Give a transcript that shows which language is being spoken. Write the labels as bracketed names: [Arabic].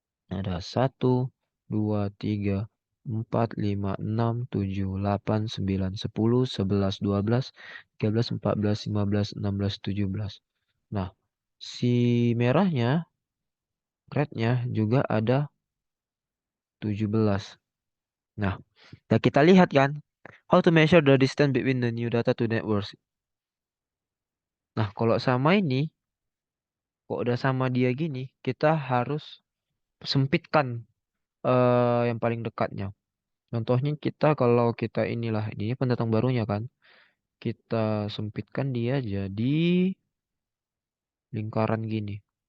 [Indonesian] Ada 1, 2, 3, 4, 5, 6, 7, 8, 9, 10, 11, 12, 13, 14, 15, 16, 17. Nah, si merahnya, rednya juga ada 17. Nah, kita lihat kan, [English] how to measure the distance between the new data to networks. [Indonesian] Nah, kalau sama ini, kok udah sama dia gini, kita harus sempitkan yang paling dekatnya. Contohnya kalau kita inilah, ini pendatang barunya kan, kita sempitkan dia jadi lingkaran gini.